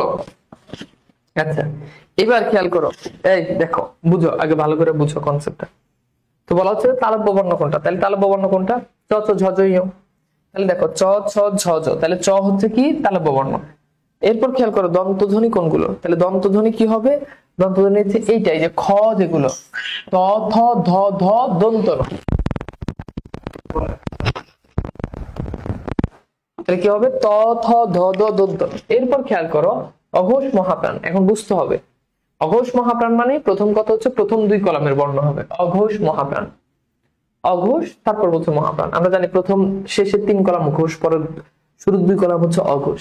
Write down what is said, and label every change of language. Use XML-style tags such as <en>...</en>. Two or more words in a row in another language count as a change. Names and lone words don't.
<bn>আচ্ছা, এবার খেয়াল করো, এই দেখো, বুঝো, আগে ভালো করে বুঝো কনসেপ্টটা। তো বলা হচ্ছে তালব্য বর্ণ কোনটা, তাহলে তালব্য বর্ণ কোনটা? চ চ ঝ ঝ ইয়। তাহলে দেখো চ ছ ঝ ঝ, তাহলে চ হচ্ছে কি? তালব্য বর্ণ। এরপর খেয়াল করো দন্তধ্বনি কোনগুলো, তাহলে দন্তধ্বনি কি হবে? দন্তধ্বনি হচ্ছে এইটাই, যে খ যেগুলো, ত থ ধ ধ দন্ত ন। তাহলে কি হবে? ত থ ধ ধ দন্ত। এরপর খেয়াল করো অঘোষ মহাপ্রাণ। এখন বুঝতে হবে অঘোষ মহাপ্রাণ মানে প্রথম কথা হচ্ছে প্রথম দুই কলামের বর্ণ হবে অঘোষ মহাপ্রাণ। অঘোষ, তারপর বলছে মহাপ্রাণ। আমরা জানি প্রথম শেষের তিন কলাম ঘোষ, পরের শুরুর দুই কলাম হচ্ছে অঘোষ।</bn>